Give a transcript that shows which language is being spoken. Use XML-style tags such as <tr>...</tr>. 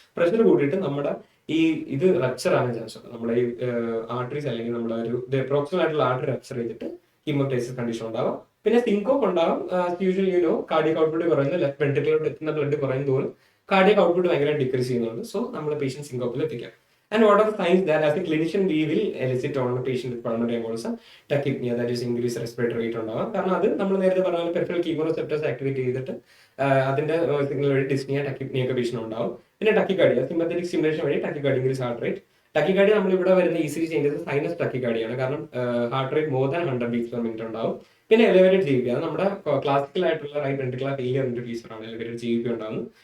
<ml>Pressure കൂടിയിട്ട് നമ്മുടെ ഈ ഇത് റപ്ചർ ആകാൻ ചാൻസ് ഉണ്ട്. നമ്മുടെ ഈ ആർട്ടറീസ് അല്ലെങ്കിൽ നമ്മുടെ ഒരു പ്രോക്സിമൽ ആയിട്ടുള്ള ആർട്ടറി റപ്ചർ ചെയ്തിട്ട് ഹീമോടൈസിസ് കണ്ടീഷൻ ഉണ്ടാവും. പിന്നെ സിങ്കോപ്പ് ഉണ്ടാവും. യൂഷ്വലി കാർഡിയക് ഔട്ട്പുട്ട് കുറയുന്നു, ലെഫ്റ്റ് വെന്റിക്കുലറിൽ എത്തുന്ന ബ്ലഡ് കുറയും തോറും കാർഡിയക് ഔട്ട്പുട്ട് ഭയങ്കര ഡിക്രീസ് ചെയ്യുന്നുണ്ട്. സോ നമ്മൾ പേഷ്യന്റ് സിങ്കോപ്പിൽ എത്തിക്കാം.</ml> <en>And what are the signs that as a clinician we will elicit on a patient with pulmonary embolism? Tachypnea, that is increased respiratory rate</en> <ml>ഉണ്ടാവാം. കാരണം അത് നമ്മൾ നേരത്തെ പറഞ്ഞ പെരിഫറൽ കീമോറിസെപ്റ്റേഴ്സ് ആക്ടിവേറ്റ് ചെയ്തിട്ട് അതിന്റെ സിഗ്നൽ വഴി ഡിസ്നിയ ടക്കിപ്നിയ ഒക്കെ പേഷ്യൻ ഉണ്ടാവും. പിന്നെ ടക്കിക്കാർഡിയ, സിമ്പത്തറ്റിക് സ്റ്റിമുലേഷൻ വഴി tachycardia increase heart rate. Tachycardia നമ്മൾ ഇവിടെ വരുന്ന ഈസിലി ചേഞ്ചസ് സൈനസ് ടക്കിക്കാർഡിയാണ്, കാരണം heart rate</ml> <en>more than 100 beats per minute</en> <ml>ഉണ്ടാവും. പിന്നെ എലിവേറ്റഡ് GBP, അത് നമ്മുടെ ക്ലാസിക്കൽ ആയിട്ടുള്ള റൈറ്റ് വെൻട്രിക്കുലർ ഫെയിലിയറിന്റെ ഫീച്ചറാണ് എലിവേറ്റഡ് GBP ഉണ്ടാകുന്നത്.</ml>